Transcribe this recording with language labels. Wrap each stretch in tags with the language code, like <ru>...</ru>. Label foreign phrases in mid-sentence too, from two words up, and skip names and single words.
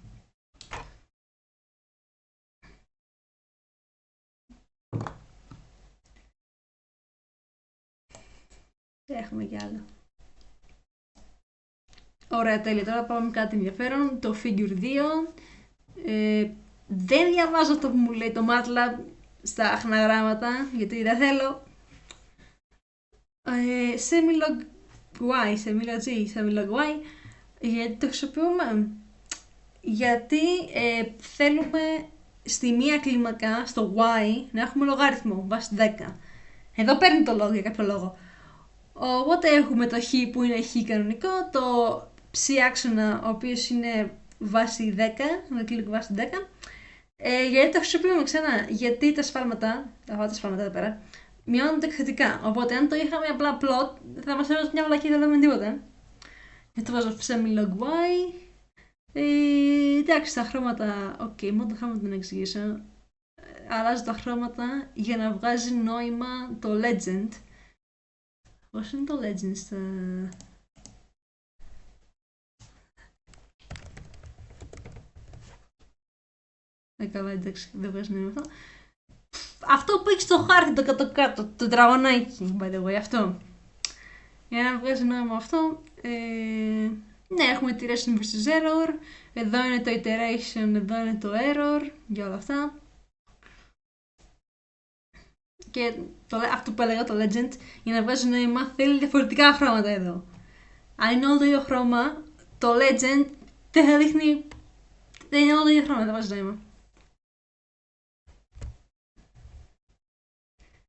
<el>Έχουμε κι άλλο. Ωραία, τέλεια. Τώρα πάμε κάτι ενδιαφέρον. Το figure 2. Δεν διαβάζω αυτό που μου λέει το MATLAB στα αχναγράμματα, γιατί δεν θέλω.</el> <en>Semilog y, semilog g, semilog y.</en> <el>Γιατί το χρησιμοποιούμε. Γιατί θέλουμε στη μία κλίμακα, στο y, να έχουμε λογάριθμο βάσει 10. Εδώ παίρνει το λόγο για κάποιο λόγο. Οπότε έχουμε το χ που είναι χ κανονικό, το ψ άξονα ο οποίος είναι βάση 10, ανακλείκ βάση 10. Γιατί το χρησιμοποιούμε ξανά, γιατί τα σφάλματα εδώ πέρα, μειώνονται εκθετικά. Οπότε αν το είχαμε απλά plot, θα μας έδωσε μια βλακή, δεν θα δούμε τίποτα. Γιατί το βάζω semilog y. Εντάξει, τα χρώματα, μόνο τα χρώματα να εξηγήσω. Αλλάζω τα χρώματα για να βγάζει νόημα το legend. Πώς είναι το legend στα... Καλά, εντάξει, δεν βγάζει νόημα αυτό. Αυτό που έχει στο χάρτη το κάτω-κάτω, το τραγωνάκι,</el> <en>by the way,</en> <el>αυτό. Για να βγάζει νόημα αυτό, ναι, έχουμε</el> <en>iteration versus error,</en> <el>εδώ είναι το iteration, εδώ είναι το error, για όλα αυτά. Και αυτό που έλεγα, το legend, για να βγάζει νόημα, θέλει διαφορετικά χρώματα εδώ. Αν είναι όλο το ίδιο χρώμα, το legend δεν θα δείχνει, δεν είναι όλο το ίδιο χρώμα, δεν βάζει νόημα.</el>